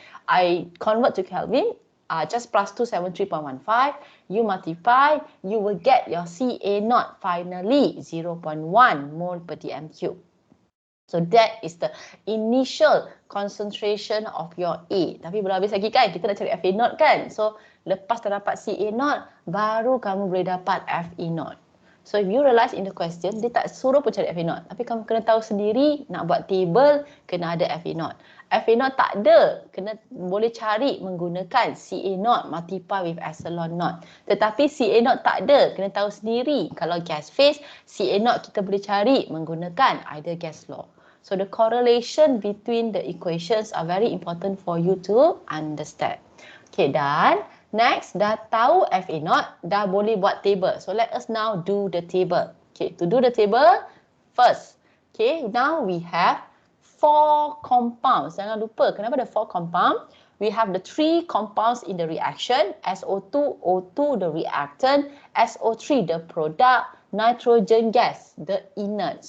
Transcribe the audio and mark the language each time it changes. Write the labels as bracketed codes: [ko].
[en] I convert to Kelvin, just plus 273.15. You multiply, you will get your Ca0 finally 0.1 mole per dm cube. So that is the initial concentration of your A. [ms] Tapi belum habis lagi kan, kita nak cari Fa0 kan. So lepas dah dapat Ca0, baru kamu boleh dapat Fe0. [en] So if you realize in the question, [ms] dia tak suruh pun cari Fa0. Tapi kamu kena tahu sendiri, nak buat table, kena ada Fa0. Fa0 tak ada, kena boleh cari menggunakan Ca0 [en] multiply with [ms] epsilon naught. Tetapi Ca0 tak ada, kena tahu sendiri. Kalau gas phase, Ca0 kita boleh cari menggunakan [en] either gas law. So the correlation between the equations are very important for you to understand. [ms] Okay, dan next, dah tahu Fa0, dah boleh buat table. [en] So let us now do the table. Okay, to do the table, first, okay, now we have 4 compounds. [ms] Jangan lupa, kenapa ada 4 compound? [en] We have the 3 compounds in the reaction, SO2, O2, the reactant, SO3, the product, nitrogen gas, the inert.